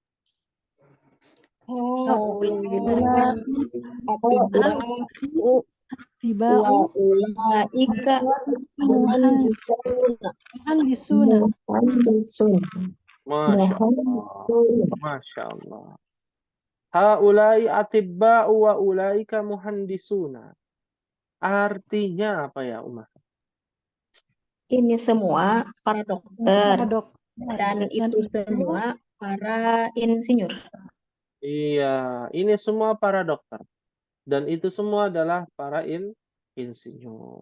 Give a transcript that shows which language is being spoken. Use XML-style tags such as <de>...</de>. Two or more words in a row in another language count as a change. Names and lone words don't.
<ar>Ulaika muhandisuna. ما شاء الله. ما شاء الله. هؤلاء أطباء وأولئك مهندسون.</ar> <id>Artinya apa ya, Umar? Ini semua para dokter Para dokter. dan itu semua para insinyur. Iya, ini semua para dokter. Dan itu semua adalah para insinyur.</id>